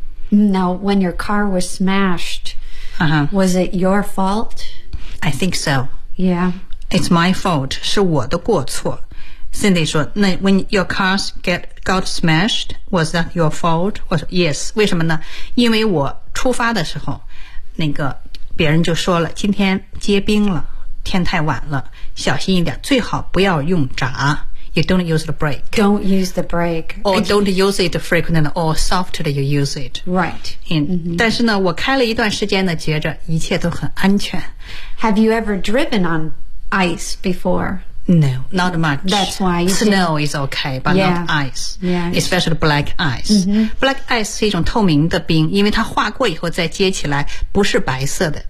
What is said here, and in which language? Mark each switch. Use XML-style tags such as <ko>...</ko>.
<en>Now, when your car was smashed,、was it your fault? I think so. Yeah. It's my fault.</en> <zh>是我的过错。</zh> <en>Cindy</en> <zh>说，那</zh> <en>when your cars got smashed, was that your fault?</en> <zh>我说 yes. 为什么呢？因为我出发的时候，那个别人就说了，今天结冰了，天太晚了，小心一点，最好不要用闸。</zh> <en>You don't use the brake. Don't use the brake. Or don't use it frequently or softer you use it. Right. Mm-hmm.</en> <zh>但是呢，我开了一段时间呢，觉着一切都很安全。</zh> <en>Have you ever driven on ice before? No, not much. That's why you Snow is okay, but yeah, not ice. Yeah. Especially black ice.、 Mm-hmm.</en> <zh>Black ice 是一种透明的冰，因为它化过以后再接起来，不是白色的。</zh>